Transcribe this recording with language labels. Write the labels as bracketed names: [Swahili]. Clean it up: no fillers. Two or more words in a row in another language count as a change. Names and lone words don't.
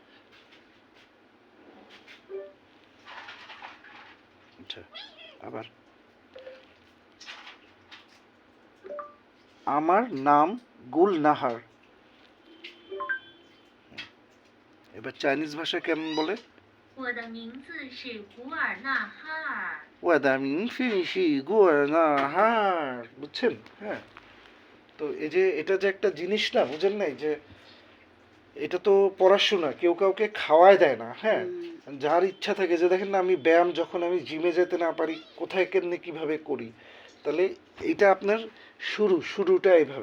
[Bangla] আচ্ছা, আবার আমার নাম গুলনাহার। এবার চাইনিজ ভাষায় কেমন বলে? [Chinese] 我的名字是古尔纳哈尔。 ওয়াদা মিনফি গুয়ানাহার। বুঝছেন? [Bangla] হ্যাঁ, তো এই যে এটা যে একটা জিনিস না, বুঝেন নাই যে এটা তো পড়াশোনা, কেউ কাউকে খাওয়ায় দেয় না। হ্যাঁ, যার ইচ্ছা থাকে, যে দেখেন না আমি ব্যায়াম যখন আমি জিমে যেতে না পারি, কোথায় কেমনে কিভাবে করি, তাহলে এটা আপনার শুরুটা এইভাবে।